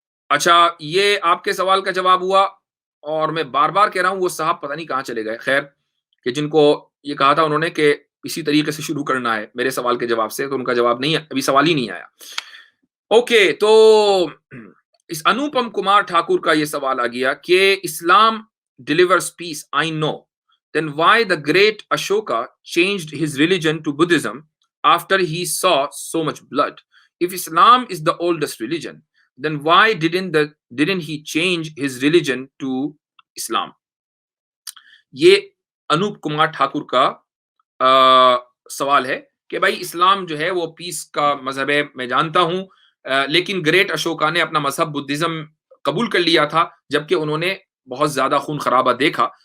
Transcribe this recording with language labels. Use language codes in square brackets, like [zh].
[hi] अच्छा, ये आपके सवाल का जवाब हुआ। और मैं बार बार कह रहा हूं, वो साहब पता नहीं कहां चले गए, खैर, कि जिनको ये कहा था उन्होंने कि इसी तरीके से शुरू करना है मेरे सवाल के जवाब से, तो उनका जवाब नहीं है, अभी सवाल ही नहीं आया। ओके, तो इस अनुपम कुमार ठाकुर का ये सवाल आ गया कि इस्लाम [en] delivers peace, I know. Then why the great Ashoka changed his religion to Buddhism after he saw so much blood? If Islam is the oldest religion, then why didn't he change his religion to Islam? [hi] ये अनूप कुमार ठाकुर का सवाल है कि भाई इस्लाम जो है वो piece का मजहब है, मैं जानता हूं, लेकिन ग्रेट अशोका ने अपना मजहब बुद्धिज्म कबूल कर लिया था, जबकि उन्होंने बहुत ज्यादा खून खराबा देखा।